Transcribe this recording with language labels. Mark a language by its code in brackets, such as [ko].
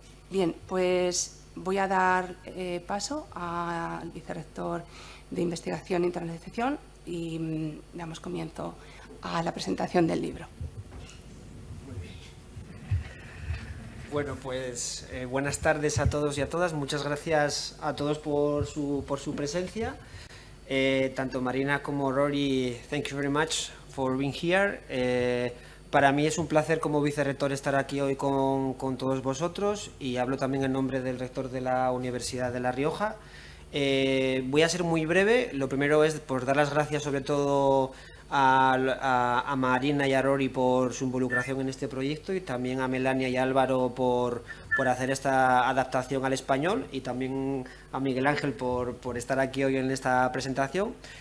[es] Bien, pues voy a dar paso al vicerrector de Investigación e Internacionalización y damos comienzo a la presentación del libro. Bueno, pues buenas tardes a todos y a todas. Muchas gracias a todos por su presencia. Tanto Marina como Rory, [en] thank you very much for being here. [es] Para mí es un placer como vicerrector estar aquí hoy con todos vosotros, y hablo también en nombre del rector de la Universidad de La Rioja. Voy a ser muy breve. Lo primero es por dar las gracias sobre todo a Marina y a Rory por su involucración en este proyecto, y también a Melania y a Álvaro por hacer esta adaptación al español, y también a Miguel Ángel por estar aquí hoy en esta presentación.